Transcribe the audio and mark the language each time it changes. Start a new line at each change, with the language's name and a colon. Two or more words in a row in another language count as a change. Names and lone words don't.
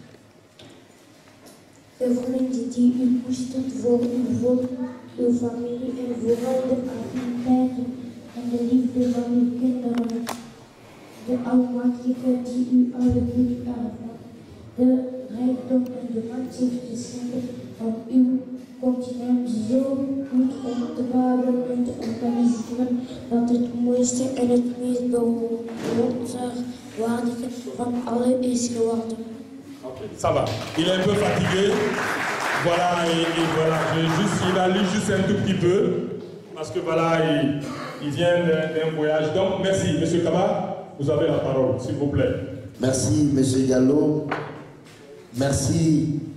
Dutch: Gevoelens die u koestert voor uw volk, uw familie en vooral de activiteiten en de liefde van uw kinderen, de Almachtige die u alle goed erven, de rijkdom en de macht heeft geschenkt van uw continent zo goed om te bouwen en te organiseren dat het mooiste en het meest bewonderenswaardige van alle is geworden.
French: Ça va. Il est un peu fatigué. Voilà, et voilà. Il a lu juste un tout petit peu. Parce que voilà, il vient d'un voyage. Donc, merci, M. Kaba. Vous avez la parole, s'il vous plaît. Merci, M. Diallo.